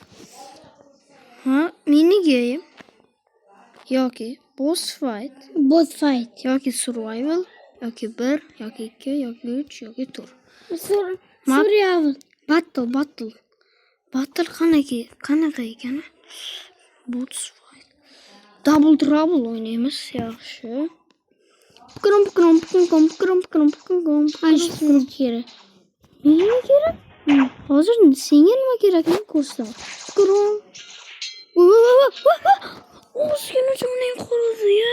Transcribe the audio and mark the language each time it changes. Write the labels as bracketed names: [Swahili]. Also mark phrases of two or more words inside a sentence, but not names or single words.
[English] Mini game [Uzbek] yoki [English] boss fight [Uzbek] yoki survival yoki 1 yoki 2 yoki 3 yoki tur. Survival. Battle qanaqa ekan? [English] Boss fight. Double trouble o'ynaymiz. Yaxshi. [Uzbek] Krom. Ayshim kerak. Menga kerak? Hozir senga nima kerakligini ko'rsataman. Krom. O'zgina jonim qoldi ya.